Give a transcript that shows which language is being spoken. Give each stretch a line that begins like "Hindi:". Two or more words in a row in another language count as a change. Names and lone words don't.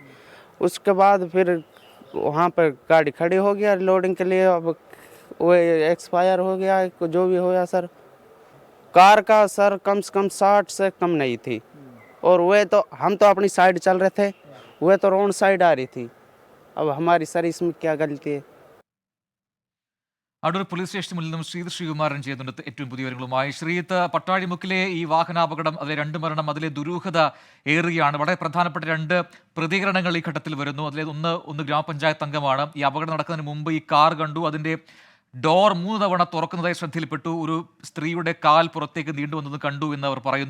Hindi: उसके बाद फिर वहाँ पर गाड़ी खड़ी हो गया लोडिंग के लिए। अब वो एक्सपायर हो गया जो भी हो गया सर। कार का सर कम से कम 60 से कम नहीं थी, और वे तो हम तो अपनी साइड चल रहे थे, वे तो रोड साइड आ रही थी। अब हमारी सर इसमें क्या गलती है?
Malayalam: അടൂർ പോലീസ് സ്റ്റേഷന് മുന്നിൽ നിന്നും ശ്രീകുമാരൻ ചെയ്യുന്നുണ്ട് ഏറ്റവും പുതിയ വിവരങ്ങളുമായി. ശ്രീത്ത്, പട്ടാഴിമുക്കിലെ ഈ വാഹനാപകടം, അതിലെ 2 മരണം, അതിലെ ദുരൂഹത ഏറുകയാണ്. വളരെ പ്രധാനപ്പെട്ട 2 പ്രതികരണങ്ങൾ ഈ ഘട്ടത്തിൽ വരുന്നു. അതിലെ ഒന്ന് ഗ്രാമപഞ്ചായത്ത് അംഗമാണ്. ഈ അപകടം നടക്കുന്നതിന് മുമ്പ് ഈ കാർ കണ്ടു, അതിൻ്റെ ഡോർ 3 തവണ തുറക്കുന്നതായി ശ്രദ്ധയിൽപ്പെട്ടു, ഒരു സ്ത്രീയുടെ കാൽ പുറത്തേക്ക് നീണ്ടുവന്നത് കണ്ടു എന്ന് അവർ പറയുന്നു.